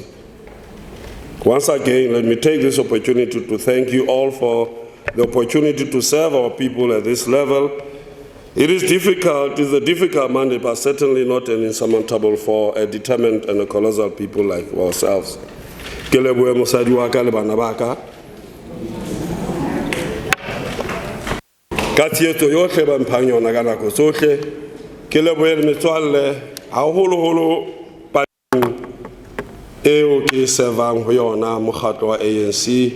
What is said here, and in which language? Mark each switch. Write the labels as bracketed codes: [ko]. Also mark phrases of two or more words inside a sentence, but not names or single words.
[en] Once again, let me take this opportunity to thank you all for the opportunity to serve our people at this level. It is difficult, it's a difficult mandate, but certainly not an insurmountable for a determined and a colossal people like ourselves. [st] Ke lebohe mosadi wa ka le bana ba ka. Ka tsietso yohle ba mphang yona ka nako tsohle. Ke lebohe le metswalle haholoholo eo ke servang ho yona mokgatlo wa ANC.